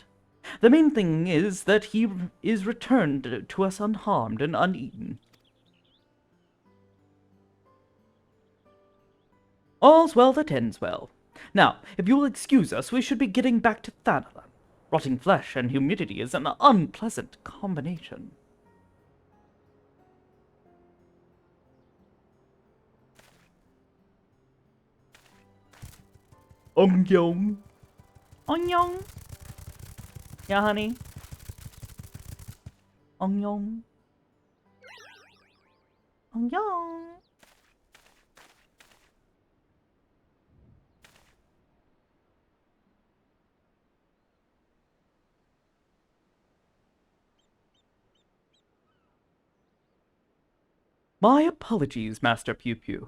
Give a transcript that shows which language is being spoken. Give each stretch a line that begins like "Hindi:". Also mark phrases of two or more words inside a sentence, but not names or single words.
English: The main thing is that he is returned to us unharmed and uneaten. All's well that ends well. Now, if you will excuse us, we should be getting back to Thanalan. Rotting flesh and humidity is an unpleasant combination. Ong-yong. Ong-yong. Yeah, honey. Ong-yong. Ong-yong. My apologies, Master Pew Pew.